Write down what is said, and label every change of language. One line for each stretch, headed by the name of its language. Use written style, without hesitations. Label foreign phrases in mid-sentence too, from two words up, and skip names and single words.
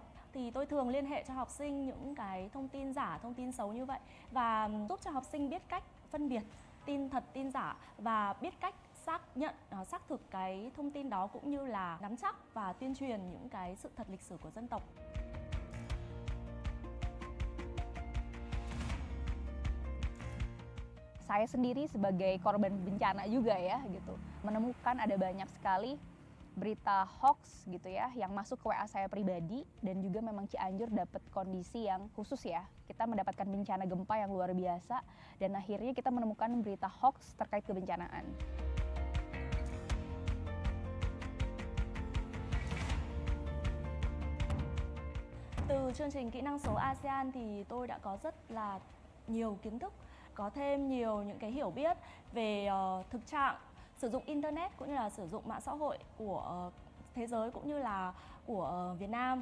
Vietnamese: Thì tôi thường liên hệ cho học sinh những cái thông tin giả, thông tin xấu như vậy và giúp cho học sinh biết cách phân biệt tin thật, tin giả và biết cách xác thực cái thông tin đó cũng như là nắm chắc và tuyên truyền những cái sự thật lịch sử của dân tộc.
Indonesian: Saya sendiri sebagai korban bencana juga ya gitu, menemukan ada banyak sekali berita hoax gitu ya yang masuk ke WA saya pribadi, dan juga memang Cianjur dapat kondisi yang khusus ya. Kita mendapatkan bencana gempa yang luar biasa dan akhirnya kita menemukan berita hoax terkait kebencanaan.
Vietnamese: Từ chương trình kỹ năng số ASEAN thì tôi đã có rất là nhiều kiến thức, có thêm nhiều những cái hiểu biết về thực trạng sử dụng Internet cũng như là sử dụng mạng xã hội của thế giới cũng như là của Việt Nam.